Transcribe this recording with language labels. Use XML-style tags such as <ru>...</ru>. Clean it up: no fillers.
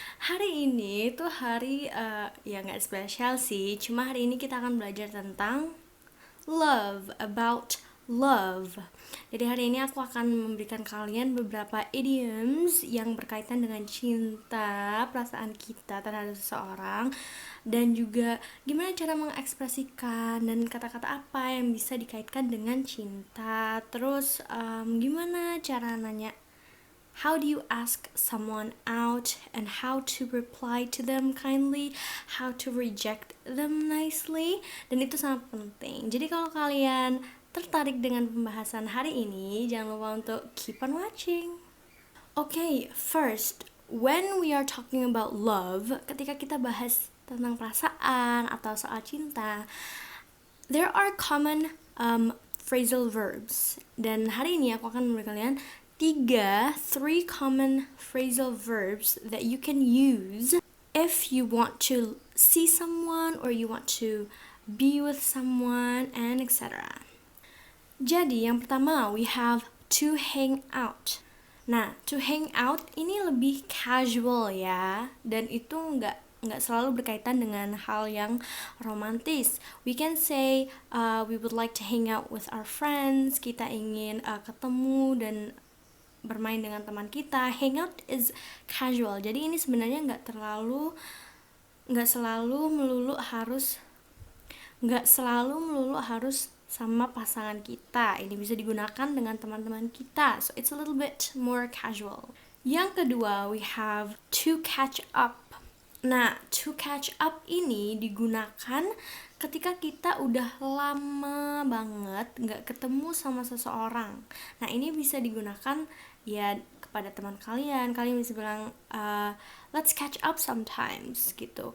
<id>Hari ini tuh hari ya nggak spesial sih, cuma hari ini kita akan belajar tentang</id> <en>about love.</en> <id>Jadi hari ini aku akan memberikan kalian beberapa idioms yang berkaitan dengan cinta, perasaan kita terhadap seseorang, dan juga gimana cara mengekspresikan dan kata-kata apa yang bisa dikaitkan dengan cinta. Terus gimana cara nanya,</id> <en>how do you ask someone out, and how to reply to them kindly, how to reject them nicely,</en> <id>dan itu sangat penting. Jadi kalau kalian tertarik dengan pembahasan hari ini, jangan lupa untuk</id> <en>keep on watching. Okay, first, when we are talking about love,</en> <id>ketika kita bahas tentang perasaan atau soal cinta,</id> <en>there are common phrasal verbs.</en> <id>Dan hari ini aku akan memberi kalian</id> <en>three common phrasal verbs that you can use if you want to see someone or you want to be with someone and etc.</en> <id>Jadi yang pertama,</id> <en>we have to hang out.</en> <id>Nah, to hang out ini lebih casual ya, dan itu nggak selalu berkaitan dengan hal yang romantis.</id> <en>We can say we would like to hang out with our friends.</en> <id>Kita ingin ketemu dan bermain dengan teman kita.</id> <en>Hangout is casual.</en> <id>Jadi ini sebenarnya nggak selalu melulu harus sama pasangan kita. Ini bisa digunakan dengan teman-teman kita.</id> <en>So it's a little bit more casual.</en> <id>Yang kedua,</id> <en>we have to catch up.</en> <id>Nah, to catch up ini digunakan ketika kita udah lama banget nggak ketemu sama seseorang. Nah, ini bisa digunakan ya kepada teman kalian bisa bilang</id> <en>let's catch up sometimes</en> <id>gitu.</id>